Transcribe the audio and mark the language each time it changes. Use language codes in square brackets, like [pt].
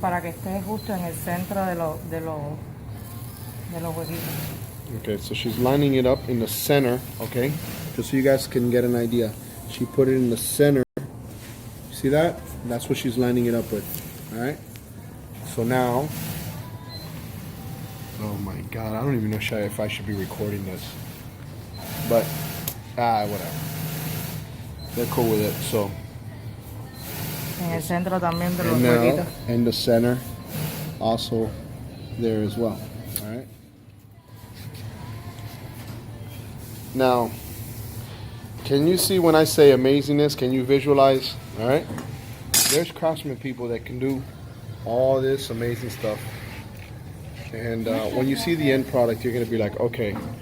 [es] Para que esté justo en el centro de los huequitos. [en] Okay, so she's lining it up in the center, okay? Just so you guys can get an idea. She put it in the center. See that? That's what she's lining it up with. All right? So now, oh my God, I don't even know if I should be recording this. But, whatever. They're cool with it, so. [es] En el centro también de los huequitos. [en] In the center, also there as well. All right. Now, can you see when I say amazingness? Can you visualize? All right. There's craftsman people that can do all this amazing stuff, and when you see the end product, you're gonna be like, okay.